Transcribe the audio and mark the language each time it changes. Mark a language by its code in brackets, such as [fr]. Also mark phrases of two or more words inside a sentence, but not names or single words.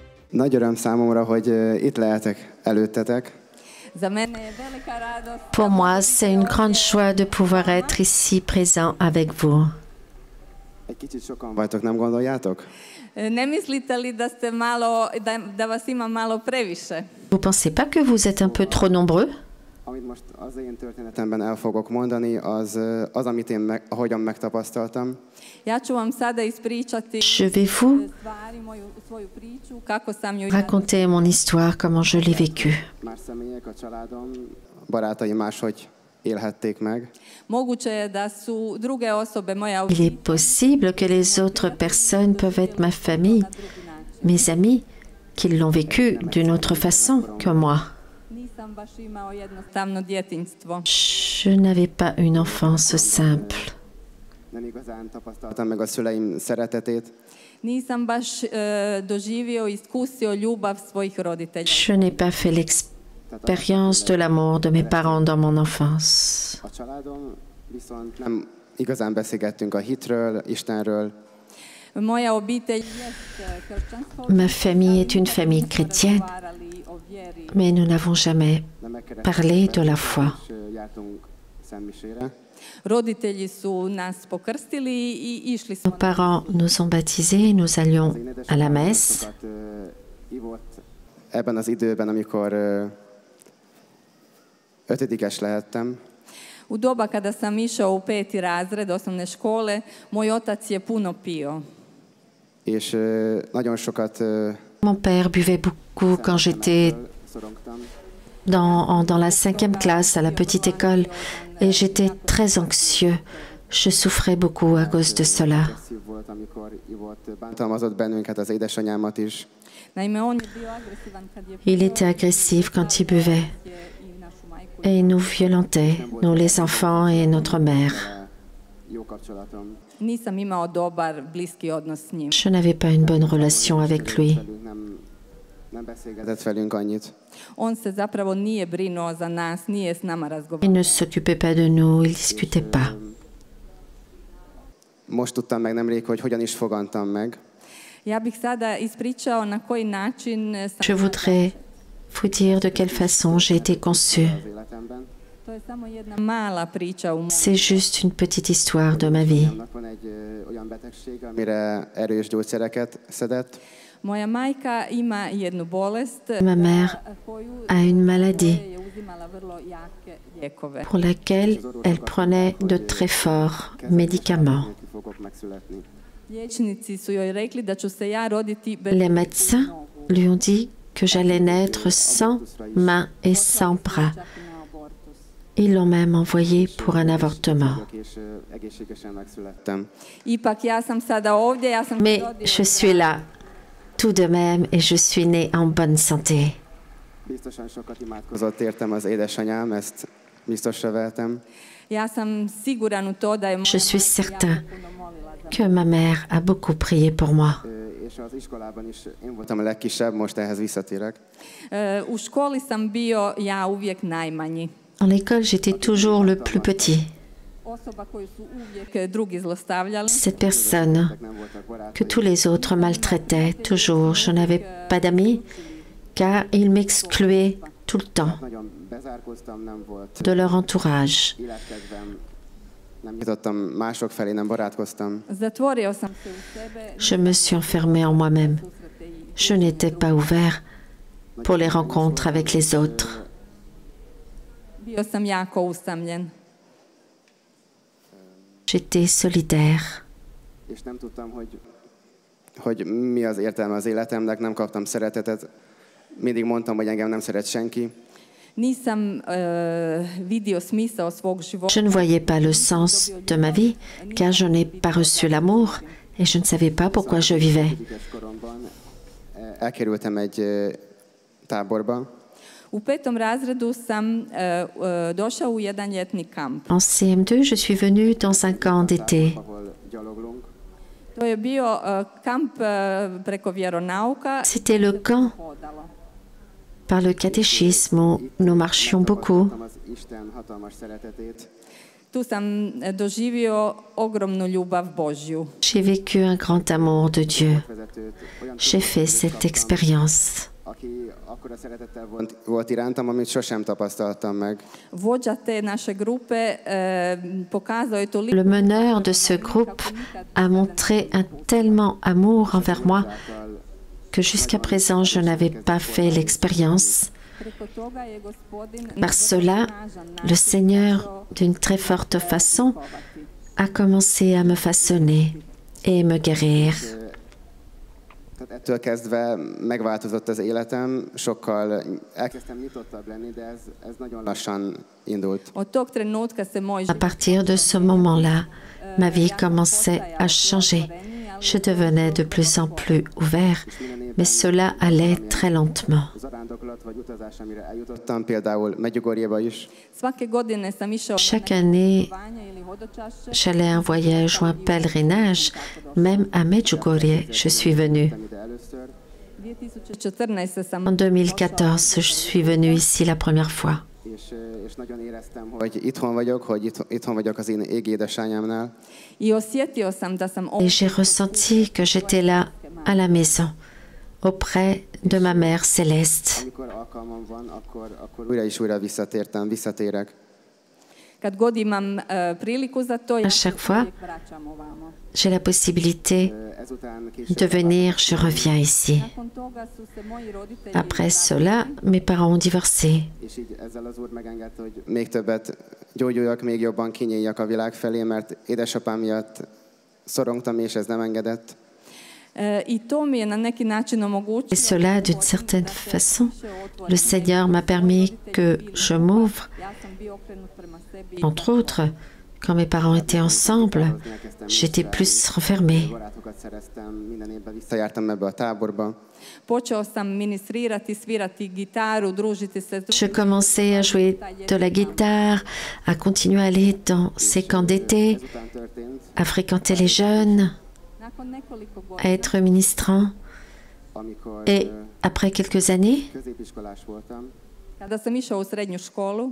[hu] Nagy öröm számomra, hogy itt lehetek előttetek. [fr] Pour moi, c'est une grande joie de pouvoir être ici présent avec vous. [hu] Egy kicsit sokan vagytok, nem gondoljátok? [hr] Ne mislite li da vas ima malo previše? [fr] Vous pensez pas que vous êtes un peu trop nombreux? [hu] Amit most az én történetemben el fogok mondani, az amit én ahogyan megtapasztaltam. [hr] Ja ću vam sada ispričati [fr] Je vais vous [hr] stvari, svoju priču, kako sam ju [fr] raconter mon histoire, comment je l'ai vécue. [hu] Más személyek, a családom, barátaim máshogy élhették meg. [hr] Moguće je da su druge osobe moja [fr] Il est possible que les autres personnes peuvent être ma famille, mes amis, qui l'ont vécu d'une autre façon que moi. [hr] Nisam baš imao jednostavno djetinjstvo. [fr] Je n'avais pas une enfance simple. [hu] Nem igazán tapasztaltam meg a szüleim szeretetét. [hr] Nisam baš doživio, iskusio ljubav svojih roditelja. [fr] Je n'ai pas fait l'expérience de l'amour de mes parents dans mon enfance. [hu] A családom viszont nem igazán beszélgettünk a hitről, Istenről. [hr] Moja obitelj jest kršćanska. [fr] Ma famille est une famille chrétienne, mais nous n'avons jamais parlé de la foi. [hu] Jártunk szentmisére. [hr] Roditelji su nas pokrstili i išli smo. [fr] Nos parents nous ont baptisés, nous allions à la messe. [hu] Sokat ivott ebben az időben, amikor ötödikes lehettem. [hr] U doba kada sam išao u 5. razred osnovne škole, moj otac je puno pio. [hu] És nagyon sokat [fr] Mon père buvait beaucoup quand j'étais [hu] szorongtam. [fr] dans la 5e classe à la petite école et j'étais très anxieux. Je souffrais beaucoup à cause de cela. [hu] Agresszív volt, amikor ivott, bántalmazott bennünket, az édesanyámat is. [hr] Naime, on je bio agresivan kad je [fr] Il était agressif quand il buvait [hr] i našu majku. [fr] et il nous violentait, nous les enfants et notre mère. [hu] Jó kapcsolatom. [hr] Nisam imao dobar, bliski odnos s njim. [fr] Je n'avais pas une bonne relation avec lui. [hu] Nem beszélgetett velünk annyit. [hr] On se zapravo nije brinuo za nas, nije s nama [fr] Il [hr] razgovarao. [fr] ne s'occupait pas de nous, il ne discutait pas. [hu] Most tudtam meg nemrég, hogy hogyan is fogantam meg. [hr] Ja bih sada ispričao na koji način [fr] Je [hr] sam... [fr] voudrais vous dire de quelle façon j'ai été conçue. [hu] Az életemben. [hr] To je samo jedna mala priča u mom. [fr] C'est juste une petite histoire de ma vie. [hu] Annak van egy olyan betegség, amire erős gyógyszereket szedett. [hr] Moja majka ima jednu bolest [fr] Ma mère [hr] koju [fr] a une maladie [hr] je uzimala vrlo jake lijekove. [fr] pour laquelle elle prenait de très forts médicaments. [hu] Neki fogok megszületni. [hr] Liječnici su joj rekli da ću se ja roditi bez [fr] Les médecins lui ont dit que j'allais naître sans mains et sans bras. [hr] čak i na abortus. [fr] Ils l'ont même envoyé pour un avortement. [hu] És egészségesen megszülettem. [hr] Ipak ja sam sada ovdje, ja sam [fr] Mais [hr] se rodila [fr] je suis là tout de même et je suis née en bonne santé. [hu] Biztosan sokat imádkozott értem az édesanyám, ezt biztosra vehetem. [hr] Ja sam siguran u to da je moja [fr] Je suis [hr] majka [fr] certain [hr] jako puno molila za [fr] que ma mère a beaucoup prié pour moi. [hu] És az iskolában is én voltam a legkisebb, most ehhez visszatérek. [hr] U školi sam bio ja uvijek najmanji. [fr] En l'école, j'étais toujours le plus petit. [hr] Osoba koju su uvijek drugi zlostavljali. [fr] Cette personne [hu] Nem voltak barátaim. [fr] que tous les autres maltraitaient toujours. Je n'avais pas d'amis car ils m'excluaient tout le temps [hu] Nagyon bezárkóztam, nem volt [fr] de leur entourage. [hu] életkedvem, nem nyitottam mások felé, nem barátkoztam. [hr] Zatvorio sam se u sebe. [fr] Je me suis enfermée en moi-même. [hr] Susrete i [fr] Je n'étais pas ouvert pour les rencontres avec les autres. [hr] bio sam jako usamljen. [fr] J'étais solidaire. [hu] És nem tudtam, hogy mi az értelme az életemnek, nem kaptam szeretetet. Mindig mondtam, hogy engem nem szeret senki. [hr] Nisam vidio smisao svog života. [fr] Je ne voyais pas le sens de ma vie car je n'ai pas reçu l'amour et je ne savais pas pourquoi je vivais. [hu] Ötödikes koromban elkerültem egy táborba, [hr] U 5. razredu sam došao u jedan ljetni kamp. [fr] En CM2, je suis venue dans un camp d'été. [hu] ahol gyaloglunk. [hr] To je bio kamp preko vjeronauka. [fr] C'était le camp [hr] Hodalo. [fr] par le catéchisme où nous marchions beaucoup. [hu] Kaptam az Isten hatalmas szeretetét. [hr] Tu sam doživio ogromnu ljubav Božju. [fr] J'ai vécu un grand amour de Dieu. J'ai fait cette expérience. [hu] Aki akkora szeretettel volt irántam, amit sosem tapasztaltam meg. [hr] Vođa te naše grupe pokazao je toliko... [fr] Le meneur de ce groupe a montré un tellement amour envers moi que jusqu'à présent je n'avais pas fait l'expérience. Par cela, le Seigneur, d'une très forte façon, a commencé à me façonner et me guérir. [hu] Ettől kezdve megváltozott az életem, sokkal elkezdtem nyitottabb lenni, de ez nagyon lassan indult. [hr] Od tog trenutka se moj [fr] À partir de ce moment-là, ma vie commençait à changer. Je devenais de plus en plus ouvert, mais cela allait très lentement. [hu] Zarándoklat vagy utazás, amire eljutottam, például Medjugorjéba is. [hr] svake godine sam išao [fr] Chaque année, [hr] ili hodočašće. [fr] j'allais à un voyage ou un pèlerinage. Même à Medjugorje, je suis venue. [hu] Ide először. [hr] 2014 sam [fr] En 2014, je suis venue ici la première fois. [hu] És nagyon éreztem, hogy itthon vagyok, hogy itthon vagyok az én égi édesanyámnál. [hr] i osjetio sam da sam [fr] Et j'ai ressenti que j'étais là, à la maison, auprès de ma mère céleste. [hu] Amikor alkalmam van, akkor újra és újra visszatérek. [hr] kad god imam priliku za to, [fr] À chaque fois, [hr] uvijek vraćam ovamo. [fr] j'ai la possibilité [hu] Ezután [fr] de venir, je reviens ici. [hr] Nakon toga su se moji roditelji [fr] Après cela, mes parents ont divorcé. [hu] és így ezzel az Úr megengedte, hogy még többet gyógyuljak, még jobban kinyíljak a világ felé, mert édesapám miatt szorongtam, és ez nem engedett. [hr] I to mi je na neki način [fr] Et [hr] omogućilo. [fr] cela, d'une certaine façon, le Seigneur m'a permis que je m'ouvre. [hr] Ja sam bio okrenut prema sebi. [fr] Entre autres, quand mes parents étaient ensemble, j'étais plus renfermée. [hu] Barátokat szereztem, minden évben visszajártam ebbe a táborba. [hr] Počeo sam ministrirati, svirati gitaru, družiti se s [fr] Je commençais à jouer de la guitare, à continuer à aller dans ces camps d'été, [hu] Ezután történt, [fr] à fréquenter les jeunes, [hr] Nakon nekoliko [fr] à [hr] godina, [fr] être ministrant. [hu] amikor [fr] Et après quelques années, [hu] középiskolás voltam, [hr] kada sam išao u srednju školu,